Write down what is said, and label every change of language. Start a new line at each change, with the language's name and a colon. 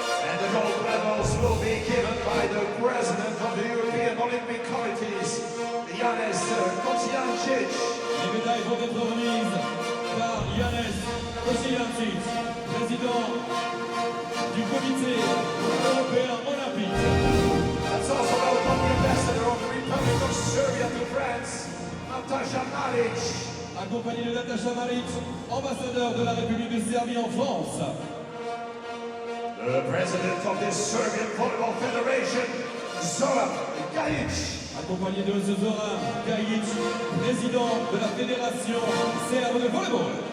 English: And the gold medals will be given by the President of the European Olympic Committees, Janez Kocijancic.
French: Les médailles vont être remises par Janez Kocijancic, président du comité européen olympique.
English: Let's also welcome the ambassador of the Republic of Serbia to France, Nataša Maric.
French: Accompagné de Nataša Maric, ambassadeur de la République de Serbie en France.
English: The President of the Serbian Volleyball Federation, Zoran Gajic.
French: Accompagné de Zoran Kajik, président de la Fédération serbe de volleyball.